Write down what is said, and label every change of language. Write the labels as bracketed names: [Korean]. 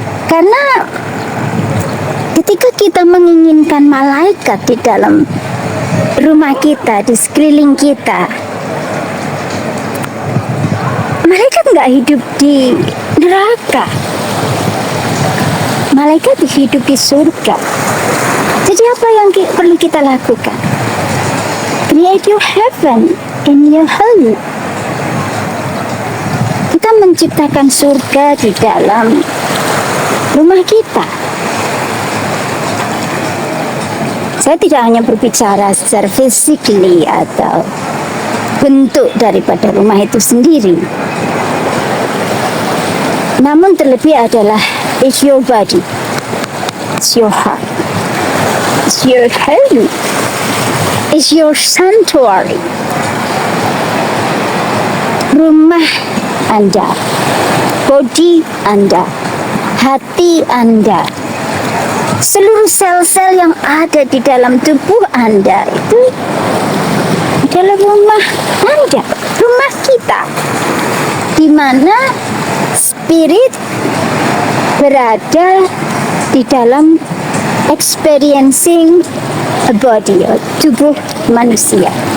[Indonesian] Karena ketika kita menginginkan malaikat di dalam rumah kita, di sekeliling kita, malaikat nggak hidup di neraka, malaikat hidup di surga. Jadi apa yang perlu kita lakukan? [English] Create your heaven in your home. [Indonesian] Kita menciptakan surga di dalam rumah kita. Saya tidak hanya berbicara secara physically atau bentuk daripada rumah itu sendiri, Namun terlebih adalah [English] it's your body, it's your heart, it's your home, it's your sanctuary. [Indonesian] Rumah Anda, body Anda, hati Anda, seluruh sel-sel yang ada di dalam tubuh Anda itu adalah rumah Anda, rumah kita, di mana spirit berada di dalam [English] experiencing a body, [Indonesian] tubuh manusia.